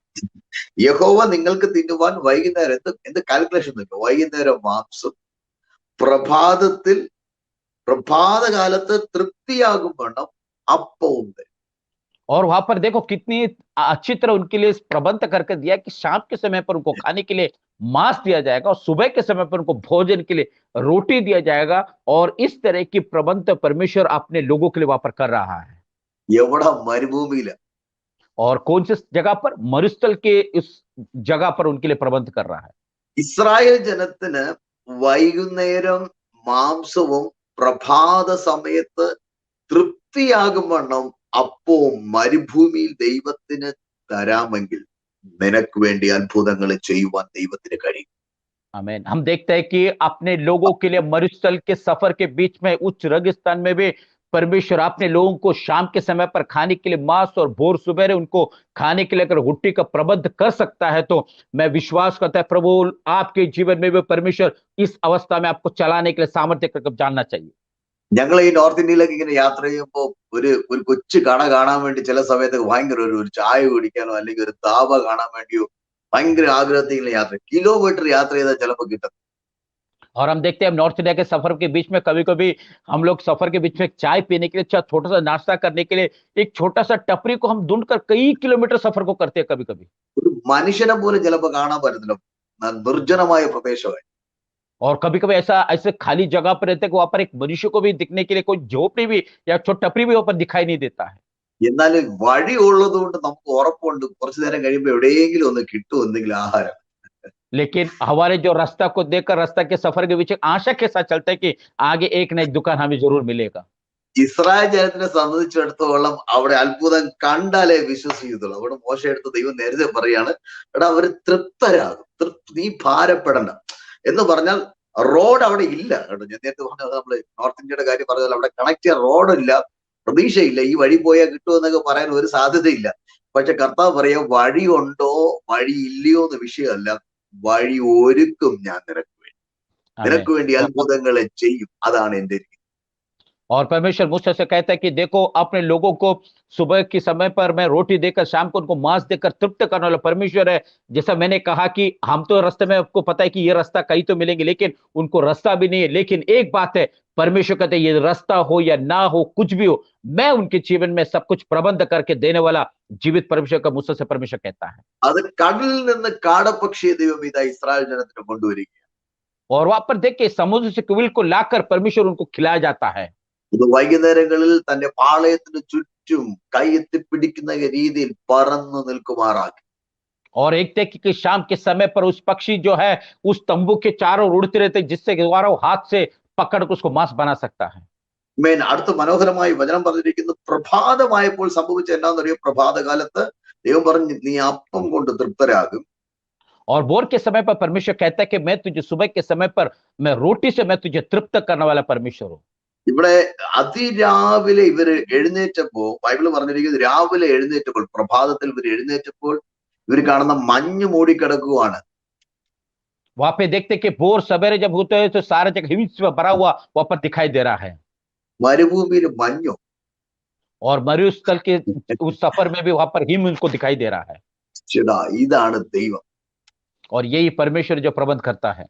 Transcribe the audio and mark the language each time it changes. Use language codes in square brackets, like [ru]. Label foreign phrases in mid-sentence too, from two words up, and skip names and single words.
[ml] യഹോവ നിങ്ങൾക്ക് തിന്നുവാൻ വൈകുന്നേരം എന്ത് കാൽക്കുലേഷൻ നോക്കുക, വൈകുന്നേരം മാംസം, പ്രഭാതത്തിൽ പ്രഭാതകാലത്ത് തൃപ്തിയാകും വണ്ണം അപ്പവും തരും. [hi] और वहां पर देखो कितनी अच्छी तरह उनके लिए प्रबंध करके दिया कि शाम के समय पर उनको खाने के लिए मांस दिया जाएगा और सुबह के समय पर उनको भोजन के लिए रोटी दिया जाएगा। और इस तरह की प्रबंध परमेश्वर अपने लोगों के लिए वहां पर कर रहा है। [ml] എവിടെ? മരുഭൂമിയില. [hi] और कौन सी जगह पर? मरुस्थल के इस जगह पर उनके लिए प्रबंध कर रहा है। [ml] ഇസ്രായേൽ ജനത്തിന് വൈകുന്നേരം മാംസവും പ്രഭാത സമയത്ത് തൃപ്തിയാകും വണ്ണം അപ്പവും മരുഭൂമിയിൽ ദൈവത്തിന് തരാമെങ്കിൽ നിനക്ക് വേണ്ടി അത്ഭുതങ്ങൾ ചെയ്യുവാൻ ദൈവത്തിന് കഴിയും. [hi] आमीन। हम देखते हैं कि अपने लोगों के लिए मरुस्थल के सफर के बीच में उच्च रेगिस्तान में भी परमेश्वर अपने लोगों को शाम के समय पर खाने के लिए मांस और भोर सुबह उनको खाने के लिए अगर रोटी का प्रबंध कर सकता है, तो मैं विश्वास करता है प्रभु आपके जीवन में भी परमेश्वर इस अवस्था में आपको चलाने के लिए सामर्थ्य करके जानना चाहिए। [ml] ഞങ്ങൾ ഈ നോർത്ത് ഇന്ത്യയിലേക്ക് ഇങ്ങനെ യാത്ര ചെയ്യുമ്പോൾ ഒരു ഒരു കൊച്ചു കട കാണാൻ വേണ്ടി ചില സമയത്ത് ഭയങ്കര ഒരു ചായ കുടിക്കാനോ അല്ലെങ്കിൽ ഒരു താപ കാണാൻ വേണ്ടിയോ ഭയങ്കര ആഗ്രഹത്തിൽ ഇങ്ങനെ യാത്ര, കിലോമീറ്റർ യാത്ര ചെയ്താൽ ചിലപ്പോൾ കിട്ടും. [hi] और हम देखते हैं नॉर्थ इंडिया के सफर के बीच में कभी कभी हम लोग सफर के बीच में चाय पीने के लिए, छोटा सा नाश्ता करने के लिए एक छोटा सा टपरी को हम ढूंढकर कई किलोमीटर सफर को करते हैं कभी कभी। [ml] ഒരു മനുഷ്യനെ പോലും ചിലപ്പോൾ കാണാൻ പറ്റത്തില്ല, നിർജ്ജനമായ പ്രദേശമായി. [hi] और कभी कभी ऐसे खाली जगह पर रहते हैं कि वहां पर एक मनुष्य को भी दिखने के लिए कोई झोपड़ी भी या छोटा टपरी भी वहां पर दिखाई नहीं देता है। [ml] എന്നാൽ വഴി ഉള്ളത് കൊണ്ട് നമുക്ക് ഉറപ്പുണ്ട് കുറച്ചു നേരം കഴിയുമ്പോൾ എവിടെയെങ്കിലും ഒന്ന് കിട്ടും എന്തെങ്കിലും ആഹാരം. [hi] लेकिन हमारे जो रास्ता को देखकर रास्ता के सफर के बीच आशा के साथ चलते हैं कि आगे एक न एक दुकान हमें जरूर मिलेगा। [ml] ഇസ്രായേൽ ജനത്തിനെ സംബന്ധിച്ചിടത്തോളം അവിടെ അത്ഭുതം കണ്ടാലേ വിശ്വസിക്കത്തുള്ളൂ. അവിടെ മോശ എടുത്ത ദൈവം നേരത്തെ പറയാണ്, എടാ അവര് തൃപ്തരാകും, നീ ഭാരപ്പെടണ്ട എന്ന് പറഞ്ഞാൽ റോഡ് അവിടെ ഇല്ല കേട്ടോ. ഞാൻ നേരത്തെ പറഞ്ഞത് നമ്മള് നോർത്ത് ഇന്ത്യയുടെ കാര്യം പറഞ്ഞാൽ അവിടെ കണക്ട് ചെയ്യാൻ റോഡില്ല, പ്രതീക്ഷയില്ല, ഈ വഴി പോയാൽ കിട്ടുമെന്നൊക്കെ പറയാൻ ഒരു സാധ്യതയില്ല. പക്ഷെ കർത്താവ് പറയാം വഴി ഉണ്ടോ വഴി ഇല്ലയോ എന്ന വിഷയമല്ല, വഴി ഒരുക്കും ഞാൻ നിനക്ക് വേണ്ടി അത്ഭുതങ്ങളെ ചെയ്യും. അതാണ് എന്റെ രീതി. [hi] और परमेश्वर मूसा से कहता है कि देखो अपने लोगों को सुबह के समय पर मैं रोटी देकर शाम को उनको मांस देकर तृप्त करने वाला परमेश्वर है। जैसा मैंने कहा कि हम तो रास्ते में आपको पता है कि ये रास्ता कहीं तो मिलेंगे, लेकिन उनको रास्ता भी नहीं है। लेकिन एक बात है, परमेश्वर कहते हैं ये रास्ता हो या ना हो, कुछ भी हो, मैं उनके जीवन में सब कुछ प्रबंध करके देने वाला जीवित परमेश्वर का मूसा से परमेश्वर कहता है। [ml] അത് കടലിൽ നിന്ന് കാടപ്പക്ഷിയെ ദൈവം ഇതാ ഇസ്രായേൽ ജനത്തിന് കൊണ്ടുവരിക. [hi] और वहां पर देखिए समुद्र से कुविल को लाकर परमेश्वर उनको खिलाया जाता है। [ml] ഇത് വൈകുന്നേരങ്ങളിൽ തന്റെ പാളയത്തിന് ചുറ്റും കൈയെത്തിപ്പിടിക്കുന്ന രീതിയിൽ പറന്നു നിൽക്കുമാറാക്കി. [hi] और एक देखिए कि शाम के समय पर उस पक्षी जो है उस तंबू के चारों उड़ते रहते, जिससे द्वारा वो हाथ से पकड़ कर उसको मांस बना सकता है। [ml] അടുത്ത മനോഹരമായി വചനം പറഞ്ഞിരിക്കുന്നു, പ്രഭാതമായപ്പോൾ സംഭവിച്ച എന്നാന്നറിയോ? പ്രഭാതകാലത്ത് ദൈവം പറഞ്ഞു നീ അപ്പം കൊണ്ട് തൃപ്തരാകും. [hi] और भोर के समय पर परमेश्वर कहता है कि मैं तुझे सुबह के समय पर मैं रोटी से मैं तुझे तृप्त करने वाला परमेश्वर हूं। [ml] ഇവിടെ അതിരാവിലെ ഇവര് എഴുന്നേറ്റപ്പോ ബൈബിള് പറഞ്ഞിരിക്കുന്നത് രാവിലെ എഴുന്നേറ്റപ്പോൾ പ്രഭാതത്തിൽ ഇവർ എഴുന്നേറ്റപ്പോൾ ഇവർ കാണുന്ന മഞ്ഞ് മൂടിക്കിടക്കുവാണ്. [hi] वहां पे देखते कि भोर सवेरे जब होते हैं तो सारा जगह हिम से भरा हुआ वहां पर दिखाई दे रहा है। [ml] മരുഭൂമിയിൽ മഞ്ഞോ? [hi] और मरुस्थल के उस सफर में भी वहां पर हिम उनको दिखाई दे रहा है। [ml] ചേടാ ഇതാണ് ദൈവം. [hi] और यही परमेश्वर जो प्रबंध करता है।